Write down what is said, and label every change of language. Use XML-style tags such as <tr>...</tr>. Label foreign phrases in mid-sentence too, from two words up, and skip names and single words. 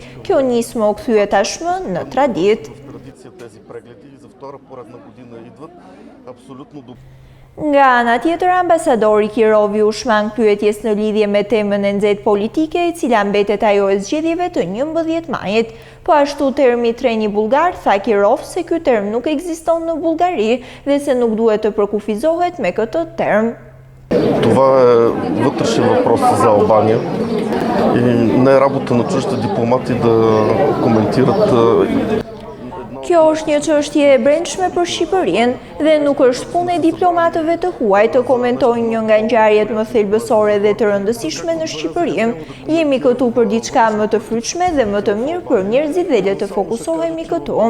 <sq>Kjo nismë u kthye tashmë në traditë. Nga ana tjetër, ambasadori Kirovi u shmang pyetjes në lidhje me temën e nxehtë politike, e cila mbetet ajo e zgjedhjeve të 11 majit. Po ashtu termi treni bullgar, tha Kirov se ky term nuk ekziston në Bullgari dhe se nuk duhet të përkufizohet me këtë term.</sq> <bg>Това е вътрешен въпрос за Албания и не е работа на чуждите дипломати да коментират.</bg> <sq>Kjo është një çështje e brendshme për Shqipërinë dhe nuk është punë e diplomatëve të huaj të komentojnë një nga ngjarjet më thelbësore dhe të rëndësishme në Shqipëri. Jemi këtu për diçka më të frytshme dhe më të mirë për njerëzit dhe le të fokusohemi këtu.</sq>